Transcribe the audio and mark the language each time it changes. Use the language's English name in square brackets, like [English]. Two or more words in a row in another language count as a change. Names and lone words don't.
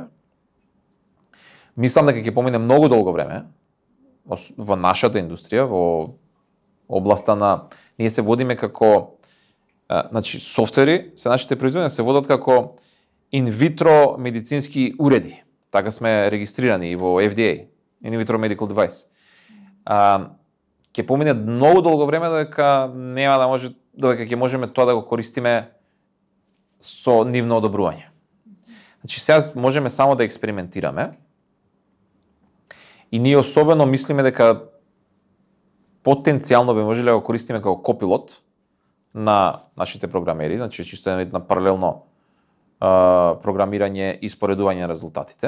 [Macedonian] Мислам дека ќе помине многу долго време во нашата индустрија, во областа на ние се водиме како значи софтвери, се нашите производни се водат како инвитро медицински уреди. Така сме регистрирани и во FDA, [English] in vitro medical device. [Macedonian] Ќе помине многу долго време дека нема да може дека ќе можеме тоа да го користиме со нивно одобрување. Значи сега можеме само да експериментираме. И ние особено мислиме дека потенцијално би можеле да го користиме како копилот на нашите програмери, значи чисто на паралелно програмирање и споредување на резултатите.